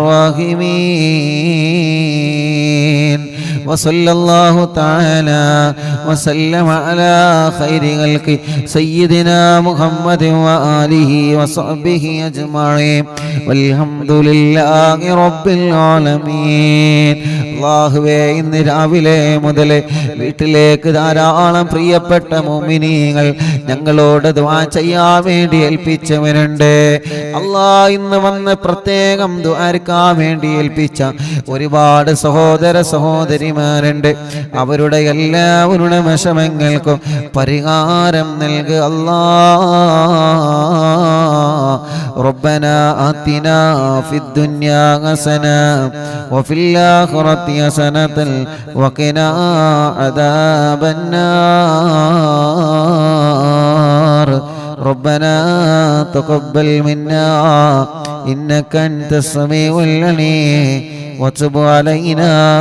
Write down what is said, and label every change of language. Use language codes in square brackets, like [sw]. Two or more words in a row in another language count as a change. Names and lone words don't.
[ar] الراحمين وصلى الله تعالى وسلم على خير خلق سيدنا محمد وآله وصحبه أجمعين والحمد لله رب العالمين [ml] അല്ലാഹുവേ ഇന്ന് രാവിലെ മുതൽ വീട്ടിലേക്ക് ധാരാളം പ്രിയപ്പെട്ട മുഅ്മിനീങ്ങൾ ഞങ്ങളോട് ദുആ ചെയ്യാൻ വേണ്ടി ഏൽപ്പിച്ചവരുണ്ട് അല്ലാ ഇന്ന് വന്ന് പ്രത്യേകം ദുആർക്കാൻ വേണ്ടി ഏൽപ്പിച്ച ഒരുപാട് സഹോദര സഹോദരിമാരുണ്ട് അവരുടെ എല്ലാവരുടെ വിഷമങ്ങൾക്കും പരിഹാരം നൽകുക അല്ലാ [ar] ربنا آتنا في الدنيا حسنة وفي الآخرة حسنة وقنا عذاب النار ربنا تقبل منا إنك أنت السميع العليم وتب علينا